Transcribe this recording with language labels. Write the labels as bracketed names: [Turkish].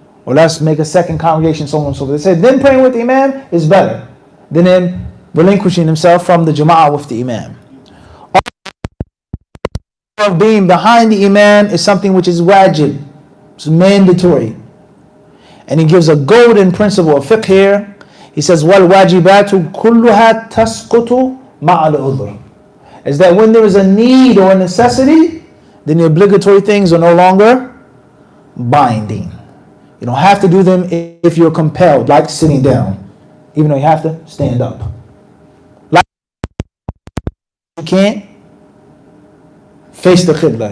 [English] Or let's make a second congregation, so on and so forth. They said then praying with the Imam is better than him relinquishing himself from the Jama'ah with the Imam. Of being behind the Imam is something which is wajib. It's mandatory. And he gives a golden principle of fiqh here. [Arabic] He says, وَالْوَاجِبَاتُ كُلُّهَا تَسْقُطُ مَعَ الْعُذْرِ. [English] Is that when there is a need or a necessity, then the obligatory things are no longer binding. You don't have to do them if you're compelled, like sitting down, even though you have to stand up. Like you can't face the Qibla.